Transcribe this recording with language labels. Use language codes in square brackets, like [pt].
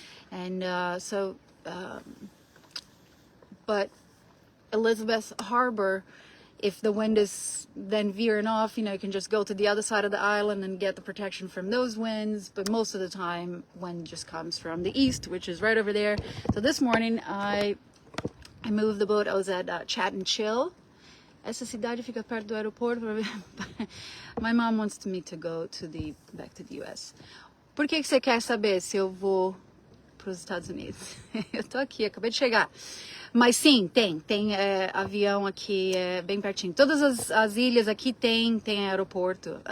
[en] And but Elizabeth Harbor, if the wind is then veering off, you can just go to the other side of the island and get the protection from those winds. But most of the time, wind just comes from the east, which is right over there. So this morning, I moved the boat. I was at Chat and Chill. [pt] Essa cidade fica perto do aeroporto. [en] My mom wants me to go back to the US. [pt] Por que você quer saber se eu vou para os Estados Unidos? Eu tô aqui, acabei de chegar. Mas sim, tem avião aqui bem pertinho. Todas as ilhas aqui tem aeroporto.